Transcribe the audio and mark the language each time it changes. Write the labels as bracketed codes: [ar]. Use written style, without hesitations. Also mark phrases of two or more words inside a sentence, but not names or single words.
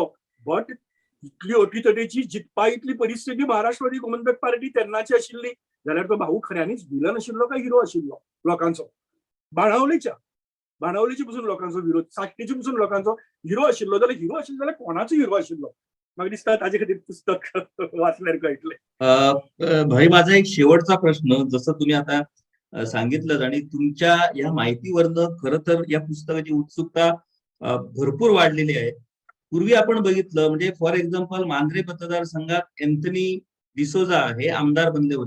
[kok] बट इतली अटीतटीची जिखपा इतली परिस्थिती महाराष्ट्रवादी गोमंतक पार्टी तेन्नाची आशिल्ली जाल्यार तो भाऊ खऱ्यांनीच विलन आशिल्लो काय हिरो आशिल्लो लोकांचो? बाणावलेच्या पसून लोकांचो विरोध, साश्टीच्या पसून लोकांचो हिरो आशिल्लो जाल्यार हिरो आशिल्लो जाल्यार कोणाचो हिरो आशिल्लो? म्हाका दिसता ताजे खातीर पुस्तक वाचल्यार कळटलें. [mr] भाई माझा एक शेवटचा प्रश्न, जसं तुम्ही आता सांगितलं आणि तुमच्या या माहितीवरनं खरं तर या पुस्तकाची उत्सुकता भरपूर वाढलेली आहे. पूर्वी आपण बघितलं म्हणजे [en] for example [mr] मांद्रे मतदारसंघात एंथनी डिसोजा हे आमदार बनले होते.